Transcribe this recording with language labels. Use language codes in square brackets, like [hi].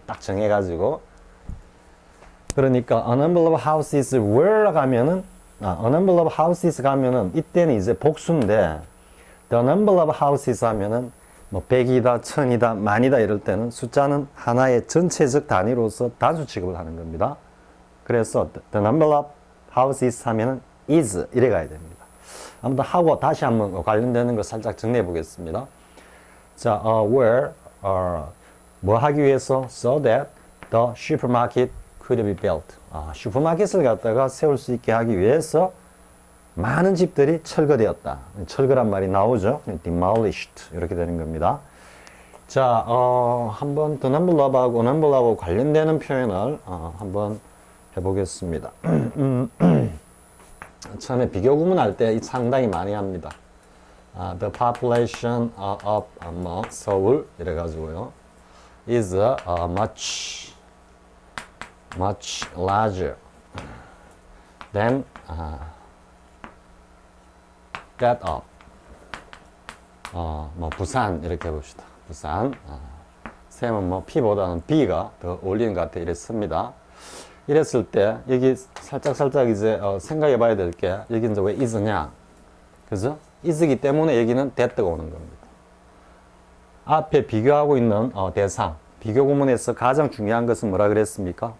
[ko] 딱 정해가지고 그러니까 [en] a number of houses were [ko] 가면은 [en] a number of houses [ko] 가면은 이때는 이제 복수인데 [en] the number of houses [ko] 하면은 뭐 100이다, 1000이다, 만이다 이럴 때는 숫자는 하나의 전체적 단위로서 단수 취급을 하는 겁니다. 그래서 [en] the number of houses [ko] 하면은 [en] is [ko] 이래 가야 됩니다. 아무튼 하고 다시 한번 관련되는 걸 살짝 정리해 보겠습니다. [en] 자, where [ko] 뭐 하기 위해서 [en] so that the supermarket could be built. [ko] 슈퍼마켓을 갖다가 세울 수 있게 하기 위해서 많은 집들이 철거되었다. 철거란 말이 나오죠. demolished 이렇게 되는 겁니다. 자, 한번 [en] the number of [ko] 하고 [en] number of [ko] 하고 관련되는 표현을 한번 해보겠습니다. 처음에 비교 구문할 때 상당히 많이 합니다. [en] The population of 서울 [ko] 이래가지고요 [en] is much larger than that of 뭐 부산 이렇게 해봅시다. [ko] 부산 쌤은 뭐 P보다는 B가 더 어울리는 것 같아 이랬습니다. 이랬을 때 여기 살짝 이제 생각해 봐야 될 게 여기 이제 왜 is냐 그죠? is기 때문에 여기는 that가 오는 겁니다. 앞에 비교하고 있는 대상, 비교 구문에서 가장 중요한 것은 뭐라 그랬습니까?